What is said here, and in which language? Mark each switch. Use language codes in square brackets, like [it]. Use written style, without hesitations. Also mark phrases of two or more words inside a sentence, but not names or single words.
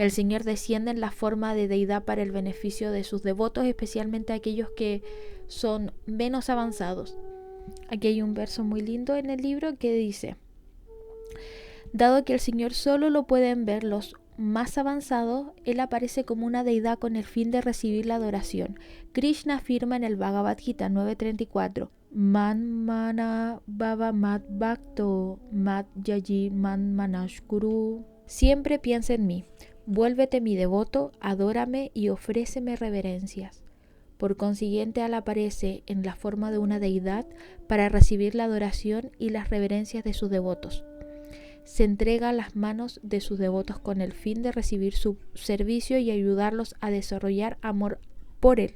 [es] El Señor desciende en la forma de deidad para el beneficio de sus devotos, especialmente aquellos que son menos avanzados. Aquí hay un verso muy lindo en el libro que dice: dado que el Señor solo lo pueden ver los más avanzados, Él aparece como una deidad con el fin de recibir la adoración. Krishna afirma en el Bhagavad Gita 9.34: [sa] Man mana bhava mad bhakto mad yaji man manashkuru. [es] Siempre piensa en mí, vuélvete mi devoto, adórame y ofréceme reverencias. Por consiguiente, Él aparece en la forma de una deidad para recibir la adoración y las reverencias de sus devotos. Se entrega a las manos de sus devotos con el fin de recibir su servicio y ayudarlos a desarrollar amor por Él.